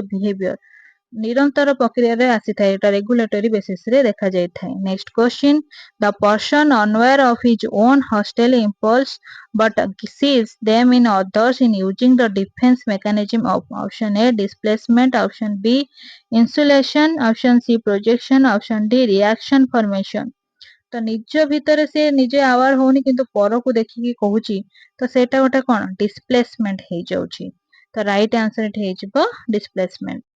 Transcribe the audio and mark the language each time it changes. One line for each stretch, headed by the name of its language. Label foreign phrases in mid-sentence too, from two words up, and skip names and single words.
English: ବିହେଭିୟର
Odia: ନିରନ୍ତର ପ୍ରକ୍ରିୟାରେ ଆସିଥାଏ ଏଟା
English: regulatory basis
Odia: ରେ ଦେଖାଯାଇଥାଏ
English: next question the person unaware of his ଓନ୍ hostile impulse but sees them in others in using the defense mechanism of option A displacement option B insulation option C projection option D reaction formation
Odia: ତ ନିଜ ଭିତରେ ସେ ନିଜେ ଆୱାର ହଉନି କିନ୍ତୁ ପରକୁ ଦେଖିକି କହୁଛି ତ ସେଇଟା ଗୋଟେ କଣ ଡିସପ୍ଲେସମେଣ୍ଟ ହେଇଯାଉଛି ତ
English: right answer
Odia: ଏଠି ହେଇଯିବ ଡିସପ୍ଲେସମେଣ୍ଟ